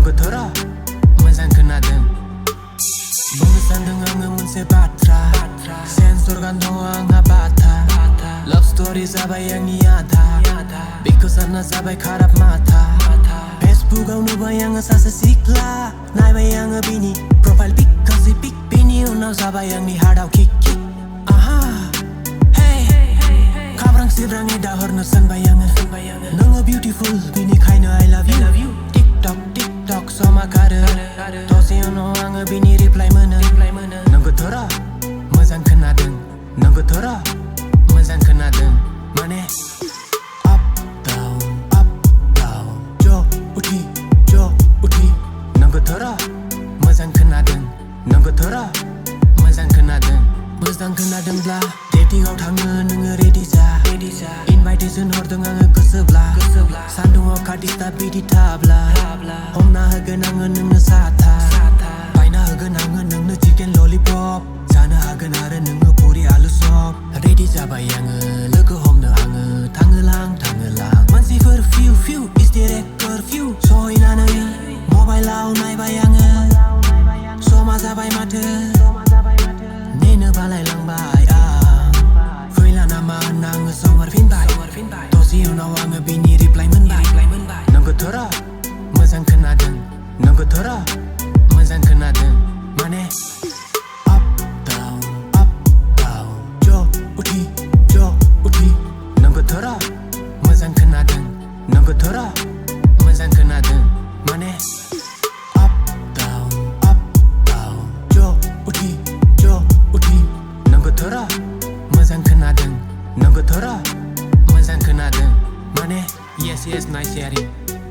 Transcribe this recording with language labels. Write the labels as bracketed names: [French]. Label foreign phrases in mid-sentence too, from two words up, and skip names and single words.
[Bodo] थोरा मोजां खोनादों बुंनो सानदों आङो मोनसे बाथ्रा सेन्सर गान दङ आंहा बाथा [English] love story [Bodo] जाबाय आंनि आधा बेखौ सानना जाबाय खाराब माथा फेसबुकआव नुबाय आङो सासे सिख्ला नायबाय आङो बिनि [English] profile pic [Bodo] गाज्रि पिक बेनि उनाव जाबाय आंनि हार्टआव किक आहा खाब्रां सिब्राङै दाहरनो सानबाय आङो नोङो बिउटिफुल बेनिखायनो [English] I love you [Bodo] टिकटक समा खारो दसे उनाव आङो बिनि रिप्लाइ मोनो नोंगौ थोरा मोजां खोनादों नोंगौ थोरा मोजां खोनादों माने [English] up down [Hindi] जो उठी [Bodo] नोंगौ थोरा मोजां खोनादों नोंगौ थोरा मोजां खोनादोंब्ला डेटिंआव थाङो नोङो रेडि जा इनभाइटेसन हरदों आङो गोसोब्ला सान्दुङाव खाथिस्था बिदि थाब्ला हमना होगोन आङो नोंनो साथा बायना होगोन आङो नोंनो चिकेन ललिपप जानो हागोन आरो नोङो पुरि आलु चप रेडि जाबाय आङो लोगो हमनो आङो थाङोलां मानसिफोर [English] few is there a [Bodo] कर्फिउ सहैनानै मबाइलाव नायबाय आङो समा जाबाय माथो नेनो बालायलांबाय आं फैला नामा होनना आङो सोंहरफिनबाय दसे उनाव आङो बिनि रिप्लाइ मोनबाय नोंगौ थोरा मोजां खोनादों नोंगौ थोरा मोजां खोनादों माने [English] up down [Hindi] जो उठी [Bodo] नोंगौ थोरा मोजां खोनादों नोंगौ थोरा मोजां खोनादों माने [English] up down [Hindi] जो उठी [Bodo] नोंगौ थोरा मोजां खोनादों नोंगौ थोरा मोजां खोनादों माने [English] yes nice sharing